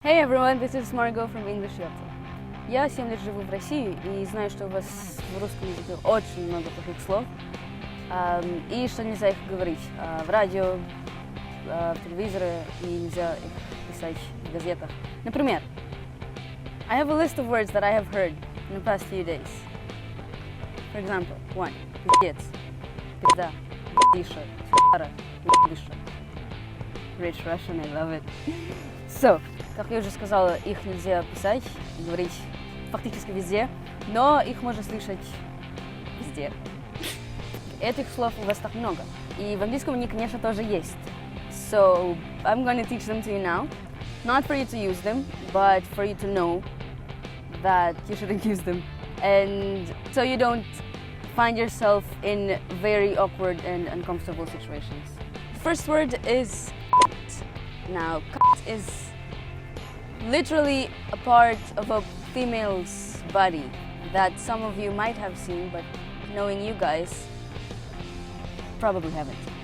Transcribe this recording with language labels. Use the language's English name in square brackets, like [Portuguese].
[English] Hey everyone, this is Margo from English Люто. [Russian] Я 7 лет живу в России и знаю, что у вас в русском языке очень много плохих слов, и что нельзя их говорить в радио, в телевизоре, и нельзя их писать в газетах. Например, [English] I have a list of words that I have heard in the past few days. For example, 1. [Russian] Пиздец, пизда, пиздиша, фара, пиздиша. [English] Rich Russian, I love it. So, [Russian] как я уже сказала, их нельзя писать и говорить фактически везде, но их можно слышать везде. Этих слов у вас так много. И в английском они, конечно, тоже есть. [English] So, I'm going to teach them to you now. Not for you to use them, but for you to know that you shouldn't use them. And so you don't find yourself in very awkward and uncomfortable situations. The first word is now, is literally a part of a female's body that some of you might have seen, but knowing you guys, probably haven't.